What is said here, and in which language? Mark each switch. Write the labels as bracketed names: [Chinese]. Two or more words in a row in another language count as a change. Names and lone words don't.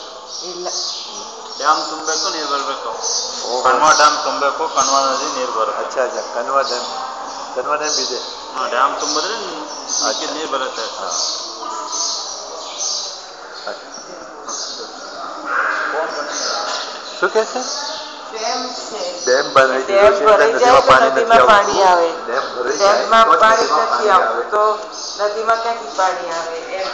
[Kannada] ಇಲ್ಲ ಡ್ಯಾಮ್ ತುಂಬಬೇಕು ನೀರು ಬರಬೇಕು ಕಣ್ವಾ ಡ್ಯಾಮ್ ತುಂಬಬೇಕು ಕಣ್ವಾ ನದಿ ನೀರು ಬರುತ್ತೆ [Hindi] अच्छा अच्छा [Kannada] ಕಣ್ವಾ ಡ್ಯಾಮ್ ಇದೆ ಡ್ಯಾಮ್ ತುಂಬಿದ್ರೆ ನೀರು ಬರುತ್ತೆ [Gujarati] શું કે છે ડેમ ભરાઈ ડેમ ભરાઈ જાય તો નદીમાં પાણી આવે ડેમ ભરાઈ ડેમમાં પાણી નથી આવતું તો નદીમાં ક્યાંથી પાણી આવે એમ